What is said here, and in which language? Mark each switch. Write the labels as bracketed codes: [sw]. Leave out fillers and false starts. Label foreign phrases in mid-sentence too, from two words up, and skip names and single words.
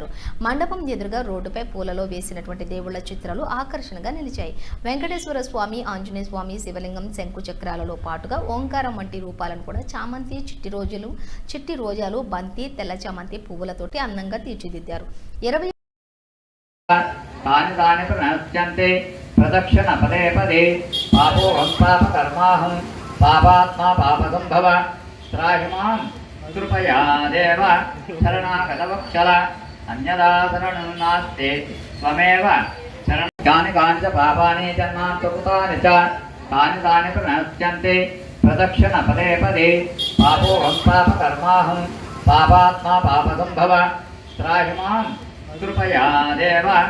[te] మండపం ఎదురుగా రోడ్డుపై పూలలో వేసినటువంటి దేవుళ్ల చిత్రాలు ఆకర్షణగా నిలిచాయి. వెంకటేశ్వర స్వామి, ఆంజనేయ స్వామి, శివలింగం, శంకు చక్రాలలో పాటుగా ఓంకారం వంటి రూపాలను కూడా చామంతి, చిట్టి రోజాలు, బంతి, తెల్ల చామంతి పువ్వులతోటి అందంగా తీర్చిదిద్దారు. 20 [sa] तानि तानि प्रणश्यन्ते प्रदक्षिण पदे पदे पापोऽहं पापकर्माहं पापात्मा पापसम्भव त्राहि मां कृपया देव शरणागतवत्सल अन्यदा शरणं नास्ति त्वमेव शरणं यानि कानि च पापानि जन्मान्तकृतानि च तानि तानि प्रणश्यन्ते प्रदक्षिण पदे पदे पापोऽहं पापकर्माहं पापात्मा पापसम्भव त्राहि मां कृपया देव